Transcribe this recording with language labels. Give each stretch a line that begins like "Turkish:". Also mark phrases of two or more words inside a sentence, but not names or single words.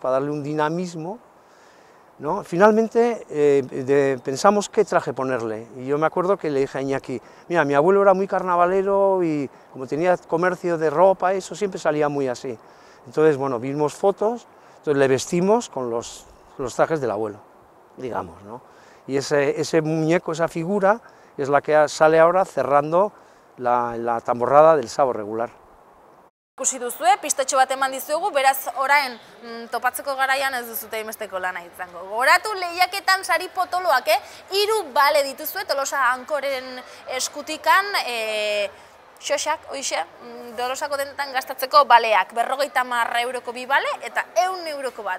Spanish: Para darle un dinamismo, ¿no? Finalmente pensamos qué traje ponerle, y yo me acuerdo que le dije a Iñaki, mira, mi abuelo era muy carnavalero y como tenía comercio de ropa, eso siempre salía muy así. Entonces, bueno, vimos fotos, entonces le vestimos con los trajes del abuelo, digamos, ¿no? Y ese muñeco, esa figura, es la que sale ahora cerrando la tamborrada del sábado regular.
Basque: Ikusi duzue, pistatxo bat eman dizuegu, beraz orain topatzeko garaian ez duzute imesteko lana izango. Gogoratu lehiaketan sari potoloak, 3 bale dituzue Tolosa Ankoren eskutikan, xoxak, oixe, Tolosako dendetan gastatzeko baleak, 50 euroko 2 bale eta 100 euroko bat.